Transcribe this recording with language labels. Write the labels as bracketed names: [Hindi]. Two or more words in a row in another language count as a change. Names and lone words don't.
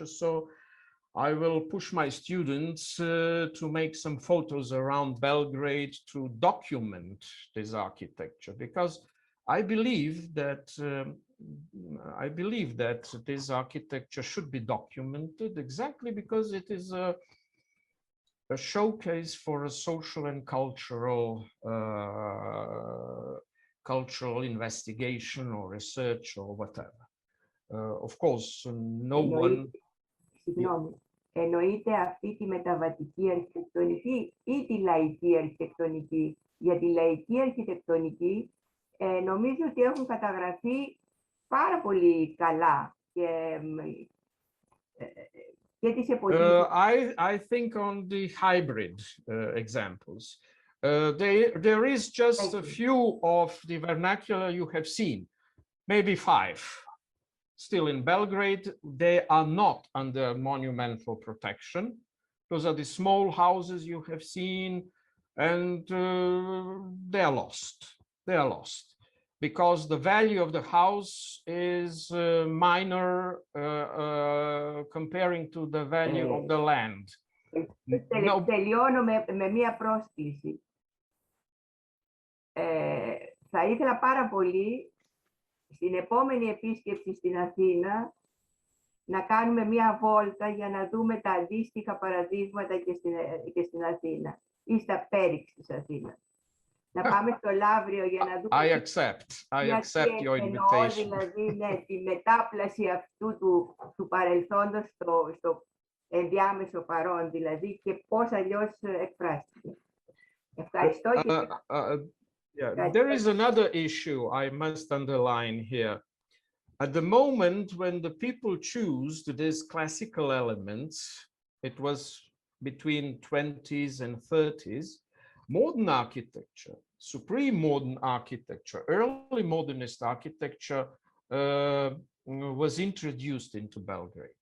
[English] So I will push my students to make some photos around Belgrade to document this architecture, because I believe that this architecture should be documented exactly because it is a showcase for a social and cultural investigation or research or whatever. Of course, no one. [Greek] Εννοείται αυτή τη μεταβατική αρχιτεκτονική ή τη λαϊκή αρχιτεκτονική? Για τη λαϊκή αρχιτεκτονική νομίζω ότι έχουν καταγραφεί πάρα πολύ καλά και τις εποχές. [English] I think on the hybrid examples. There is just a few of the vernacular you have seen, maybe 5. Still in Belgrade, they are not under monumental protection. Those are the small houses you have seen, and they are lost. They are lost. because the value of the house is minor comparing to the value of the land. No. [Greek] Τελειώνω με μία πρόσκληση. Θα ήθελα πάρα πολύ στην επόμενη επίσκεψη στην Αθήνα να κάνουμε μία βόλτα για να δούμε τα αντίστοιχα παραδείγματα και στην Αθήνα ή στα πέριξ της Αθήνας. Να πάμε στο Λαύριο για να δούμε... [English] I accept your invitation. [Greek] Δηλαδή, ναι, τη μετάπλαση αυτού του παρελθόντος στο ενδιάμεσο παρόν, δηλαδή, και πώς αλλιώς εκφράστηκε. Ευχαριστώ. [English] Yeah, there is another issue I must underline here. At the moment when the people choose these classical elements, it was between 20s and 30s, modern architecture, supreme modern architecture, early modernist architecture was introduced into Belgrade.